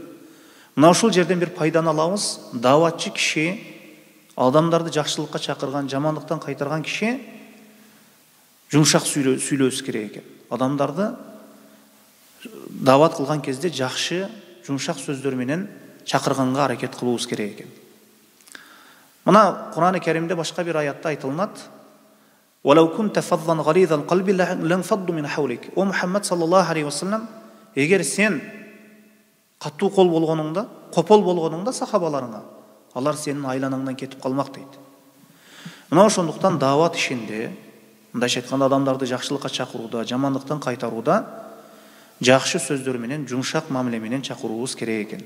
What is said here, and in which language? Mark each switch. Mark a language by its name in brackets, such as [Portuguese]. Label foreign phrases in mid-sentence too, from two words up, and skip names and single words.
[Kyrgyz] Мына ушул жерден бир пайданы алабыз. Даватчы киши, адамдарды жакшылыкка чакырган, жамандыктан кайтарган киши жумшак сүйлөөсү керек экен. Адамдарды дават кылган кезде жакшы, жумшак сөздөр менен чакырганга аракет кылуубуз керек экен. Мына Кур'ан-ы Каримде башка бир аятта айтылат: [Arabic] "ولو كنت فظا غليظ القلب لانفضوا من حولك." [Kyrgyz] О Мухаммад [Arabic] صلى الله عليه وسلم, [Kyrgyz] эгер сен катуу кол болгонуңда, копол болгонуңда сахабаларыңа, алар сенин айланаңдан кетип калмак дейт. Мына ошондуктан дават ишинде, мындайча айтканда адамдарды жакшылыкка чакырууда, жамандыктан кайтарууда жакшы сөздөр менен, жумшак мамиле менен чакыруубуз керек экен.